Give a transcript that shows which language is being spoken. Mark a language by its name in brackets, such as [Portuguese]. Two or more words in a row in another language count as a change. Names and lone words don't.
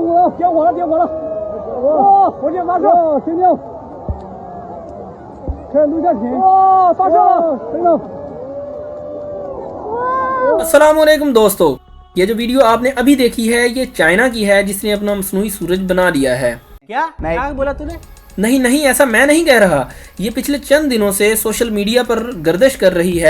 [Chinese] 点火了，点火了！哇，火箭发射！停停！看录像屏！哇，发射了！等等。 [Hindi] अस्सलामुअलैकुम दोस्तों, ये जो वीडियो आपने अभी देखी है ये चाइना की है जिसने अपना मसनूई सूरज बना दिया है। क्या बोला तूने? नहीं, ऐसा मैं नहीं कह रहा। ये पिछले चंद दिनों से [English] social media [Hindi] पर गर्दिश कर रही है।